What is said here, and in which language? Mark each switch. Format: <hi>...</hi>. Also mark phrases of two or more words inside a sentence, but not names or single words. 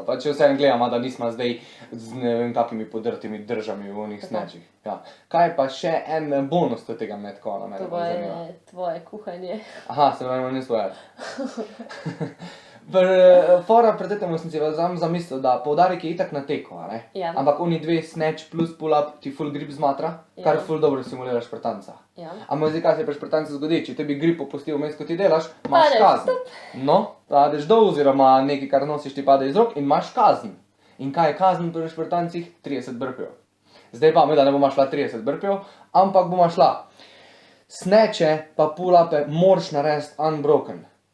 <sl>Pa če vseeno gledamo, da nismo zdaj z ne vem kakimi podrtimi držami v onih Tako. snatchih. Ja. Kaj je pa še en bonus tega Metcona, mene To bolj zanima. je tvoje kuhanje. Aha, se pravi, ne svoje. Fora pred tem sem si zamislil, da poudarek je itak na teku, a ne? Ja. Ampak oni dve</sl> <en>snatch plus pull-up</en> <sl>ti</sl> <en>full grip</en> <sl>zmatra, kar Ja. full dobro simulira špartanca. Ja. Ampak zdaj, kaj se pri špartancu zgodi, če tebi grip opusti vmes, ko ti delaš, imaš Padeš, kazen. No, padeš dol oziroma nekaj, kar nosiš, ti pade iz rok in imaš kazen. In kaj je kazen pri špartancih? 30 burpeev. Zdaj pa, da ne bomo šla 30 burpeev, ampak bomo šla snatche pa pull-upe moraš narediti unbroken.</sl>